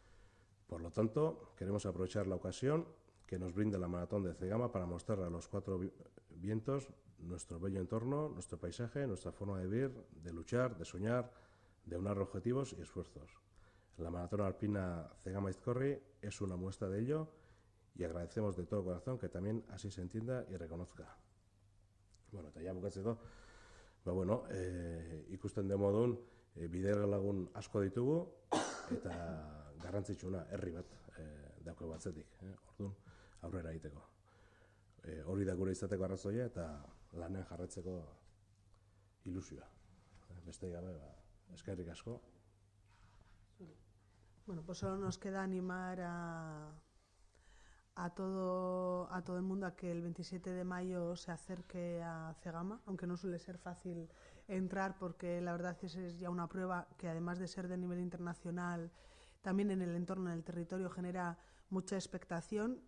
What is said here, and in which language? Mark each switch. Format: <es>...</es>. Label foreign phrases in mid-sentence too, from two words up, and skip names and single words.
<es>Por lo tanto, queremos aprovechar la ocasión que nos brinda la maratón de Cegama para mostrar a los cuatro vientos nuestro bello entorno, nuestro paisaje, nuestra forma de vivir, de luchar, de soñar, de unar objetivos y esfuerzos. La maratón alpina Cegama-Izkorri es una muestra de ello y agradecemos de todo corazón que también así se entienda y reconozca.</es> <eu>Bueno, eta ja bukatzeko, bueno, ikusten de modun, bidera lagun asko ditugu eta garrantzitsuna herri bat dauke batzetik, orduan aurrera egiteko. Hori da gure izateko arrazoia eta lanean jarraitzeko ilusioa. Beste gabe, eskerrik asko.</eu> <es>Bueno, pues solo nos queda animar a todo el mundo a que el 27 de mayo se acerque a Cegama, aunque no suele ser fácil entrar porque la verdad es ya una prueba que además de ser de nivel internacional, también en el entorno, en el territorio genera mucha expectación.</es>